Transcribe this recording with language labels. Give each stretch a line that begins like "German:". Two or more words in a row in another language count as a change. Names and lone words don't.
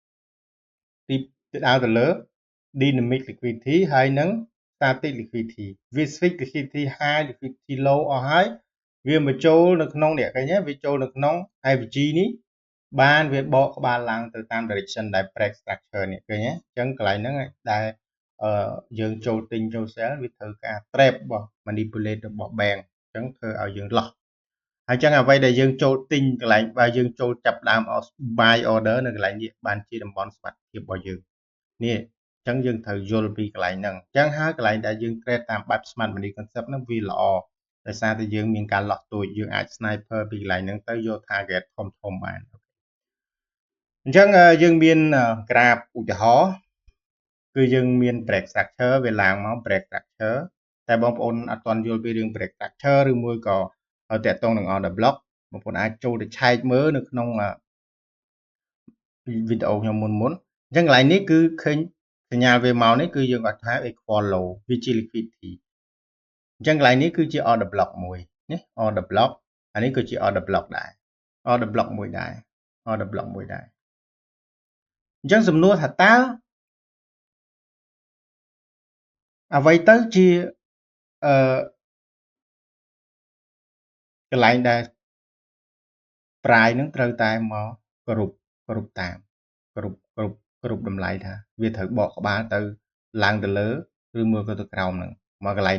English: dynamic liquidity
Khmer: ហើយនឹង
English: static liquidity
Khmer: វា
English: switch liquidity high liquidity low
Khmer: អស់ហើយវាមកចូលនៅក្នុងនេះឃើញទេវាចូលនៅក្នុង IVG នេះបានវាបកក្បាលឡើងទៅតាម direction ដែល
English: break structure
Khmer: នេះឃើញទេអញ្ចឹងកន្លែងហ្នឹង ដែលយើងចូលទិញចូល sell វាត្រូវការ trap របស់ manipulate របស់ bank អញ្ចឹងធ្វើឲ្យយើង loss ហើយអញ្ចឹងអ្វីដែលយើងចូលទិញកន្លែងបើយើងចូល ចាប់ដើម
English: buy order
Khmer: នៅកន្លែងនេះបានជាតំបន់សុវត្ថិភាពរបស់យើងនេះអញ្ចឹងយើងត្រូវយល់ពីកន្លែងហ្នឹងអញ្ចឹង ហើយកន្លែងដែលយើង trade តាមបែប
English: smart money concept
Khmer: ហ្នឹងវាល្អដោយសារតែយើងមានការ loss ទូចយើងអាច sniper ពីកន្លែងហ្នឹងទៅយក target ធំបានអញ្ចឹងយើងមាន graph ឧទាហរណ៍គឺយើងមាន
English: break structure
Khmer: វាឡើងមក
English: break structure
Khmer: តែបងប្អូនអត់ទាន់យល់ពីរឿង
English: break structure
Khmer: ឬមួយក៏តាក់ទងនឹង
English: order block
Khmer: បងប្អូនអាចចូលទៅឆែកមើលនៅក្នុង វីដេអូខ្ញុំមុនអញ្ចឹងកន្លែងនេះគឺឃើញសញ្ញាវាមកនេះគឺយើងអត់ថា
English: equal low
Khmer: វាជា liquidity អញ្ចឹងកន្លែងនេះគឺជា
English: order block
Khmer: មួយណា
English: order block
Khmer: អានេះគឺជា
English: order block
Khmer: ដែរ
English: order block
Khmer: មួយដែរអញ្ចឹងសំណួរថាតើ អ្វីទៅជាកន្លែងដែលប្រាយនឹងត្រូវតែមកគ្រប់តាមគ្រប់តម្លៃថាវាត្រូវបកក្បាលទៅឡើងទៅលើឬមួយក៏ទៅក្រោមហ្នឹងមកកន្លែង